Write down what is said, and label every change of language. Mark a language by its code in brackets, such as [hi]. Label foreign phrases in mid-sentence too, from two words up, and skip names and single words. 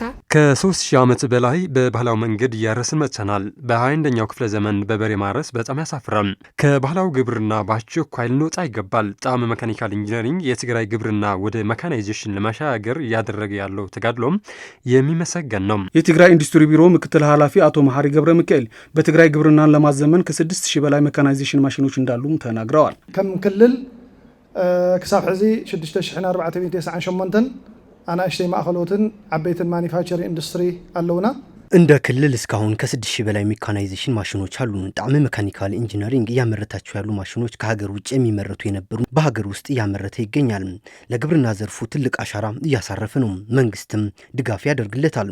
[am] ከ3000 ዓመት በላይ በባህላዊ መንገድ እያረስን መጥተናል። በ21ኛው ክፍለ ዘመን በበሬ ማረስ በጣም ያሳፍራል። ከባህላዊ ግብርና በአስቸኳይ ልንወጣ ይገባል። ጣዕመ መካኒካል ኢንጂነሪንግ የትግራይ ግብርና ወደ መካናይዜሽን ለማሻገር እያደረገ ያለው ተጋድሎም የሚመሰገን ነው። የትግራይ ኢንዱስትሪ ቢሮ ምክትል ኃላፊ አቶ መሐሪ ገብረ ሚካኤል በትግራይ ግብርናን ለማዘመን ከ6000 በላይ መካናይዜሽን ማሽኖች እንዳሉም ተናግረዋል። [ti] ከም ክልል ክሳብ ሕዚ 6498 አናሽቴ ማእኸሎትን ዓበይትን [en] manufacturing industry [ti] አለውና [am] እንደ ክልል እስካሁን ከ6000 በላይ ሜካናይዜሽን ማሽኖች አሉ። ጣዕመ መካኒካል ኢንጂነሪንግ እያመረታቸው ያሉ ማሽኖች ከሀገር ውጭ የሚመረቱ የነበሩ በሀገር ውስጥ እያመረተ ይገኛል። ለግብርና ዘርፉ ትልቅ አሻራ እያሳረፈ ነው። መንግስትም ድጋፍ ያደርግለታል።